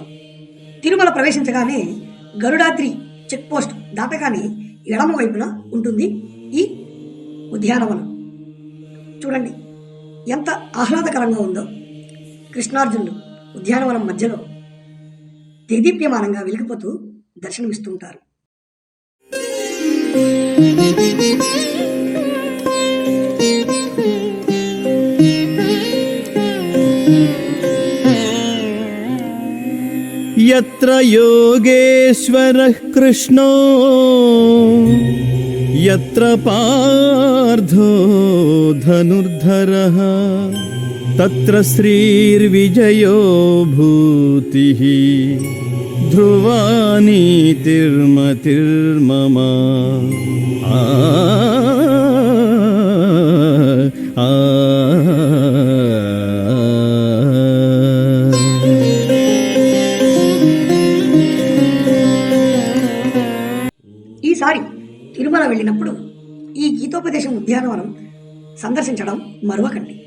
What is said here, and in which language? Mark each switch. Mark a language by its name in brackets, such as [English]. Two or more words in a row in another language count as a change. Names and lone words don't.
[Telugu] తిరుమల ప్రవేశించగానే గరుడాద్రి [English] check post [Telugu] దాటగానే ఎడమ వైపున ఉంటుంది ఈ ఉద్యానవనం. చూడండి ఎంత ఆహ్లాదకరంగా ఉందో. కృష్ణార్జునులు ఉద్యానవనం మధ్యలో దేదీప్యమానంగా వెలిగిపోతూ దర్శనమిస్తుంటారు. [Sanskrit] यत्र योगेश्वरः कृष्णो यत्र पार्थो धनुर्धरः तत्र श्रीर्विजयो भूतिः ध्रुवा नीतिर्मतिर्मम [Telugu] ఈసారి తిరుమల వెళ్ళినప్పుడు ఈ గీతోపదేశం ఉద్యానవనం సందర్శించడం మరువకండి.